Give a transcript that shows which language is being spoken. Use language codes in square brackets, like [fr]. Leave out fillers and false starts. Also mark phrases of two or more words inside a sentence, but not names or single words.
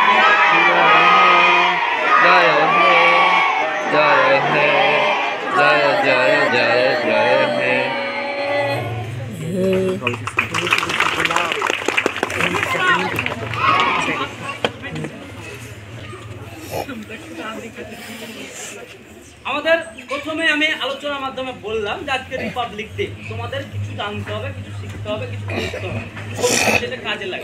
[hi] जय हे जय हे जय जय जय जय हे। [bn] আমাদের প্রথমে আমি আলোচনার মাধ্যমে বললাম যে আজকে [en] Republic Day, [bn] তোমাদের কিছু জানতে হবে, কিছু শিখতে হবে, কিছু করতে হবে, সেটা কাজে লাগে।